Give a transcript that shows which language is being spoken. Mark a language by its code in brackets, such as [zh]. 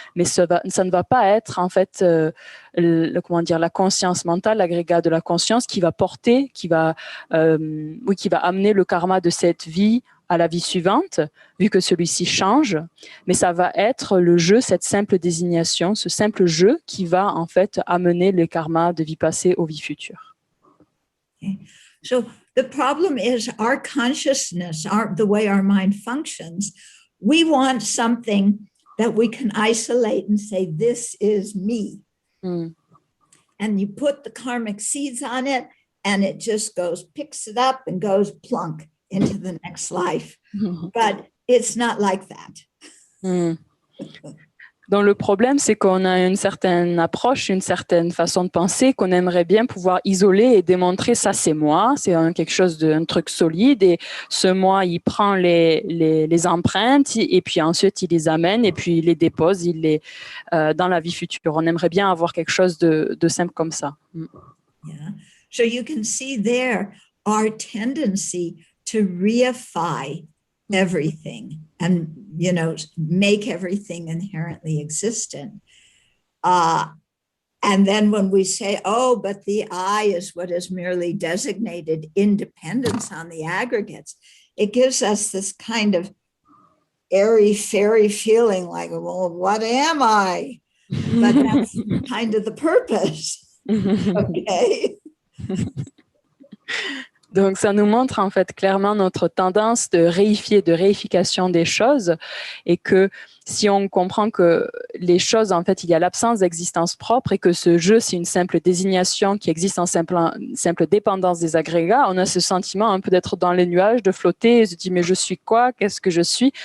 [fr] Mais ça ne va pas être, en fait, la conscience mentale, l'agrégat de la conscience qui va porter, qui va amener le karma de cette vie à la vie suivante, vu que celui-ci change, mais ça va être le jeu, cette simple désignation, ce simple jeu qui va en fait amener le karma de vie passée aux vies futures. [en] Okay. So the problem is our consciousness, the way our mind functions, we want something that we can isolate and say, this is me. Mm. And you put the karmic seeds on it and it just picks it up and goes plunk into the next life. But it's not like that. [fr] Donc le problème, c'est qu'on a une certaine approche, une certaine façon de penser qu'on aimerait bien pouvoir isoler et démontrer ça c'est moi, c'est quelque chose un truc solide et ce moi il prend les empreintes et puis ensuite il les amène et puis il les dépose, dans la vie future. On aimerait bien avoir quelque chose de simple comme ça. [en] Yeah. So you can see there our tendency to reify everything and, make everything inherently existent. And then when we say, oh, but the I is what is merely designated independence on the aggregates, it gives us this kind of airy-fairy feeling like, well, what am I? But that's kind of the purpose. Okay. [fr] Donc, ça nous montre en fait clairement notre tendance de réification des choses et que si on comprend que les choses, en fait, il y a l'absence d'existence propre et que ce jeu, c'est une simple désignation qui existe en simple dépendance des agrégats, on a ce sentiment un peu d'être dans les nuages, de flotter et se dire mais je suis quoi? Qu'est-ce que je suis?